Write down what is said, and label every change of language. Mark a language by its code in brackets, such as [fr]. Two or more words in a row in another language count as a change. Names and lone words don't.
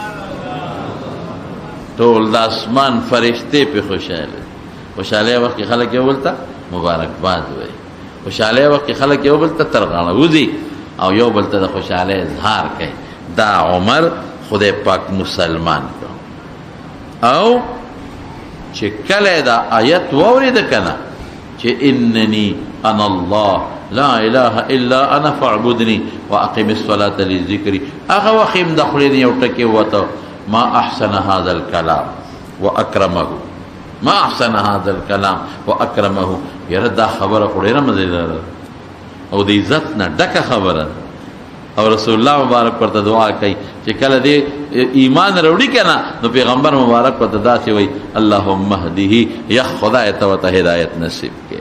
[ps] ټول د اسمان فرښتې پې خوشحاله وخت کې خلک یو بل ته مبارکباد وایي، خوشحاله وخت کې خلک یو بل ته ترغاړه وځي او یو بل ته د خوشحالۍ اظهار کوي. دا عمر خدای پاک مسلمان کړ او چې کله دا آیت واورېد کنه چې [ar] انني انا الله لا اله الا انا فاعبدني واقم الصلاه لذکری، [ps] هغه وخت یې د خولې نه یو ټکی ووته [ar] ما احسن هذا الكلام واکرمه، ما احسن هذا الكلام واکرمه. [ps] یاره دا خبره خو ډېره مزېداره او د عزت نه ډکه خبره او رسول الله مبارک ورته دعا کوي چې کله دې ایمان راوړي که نه نو پیغمبر مبارک ورته داسې وایي [ar] اللهم اهده، [ps] یا خدای ته ورته هدایت نصیب کړي.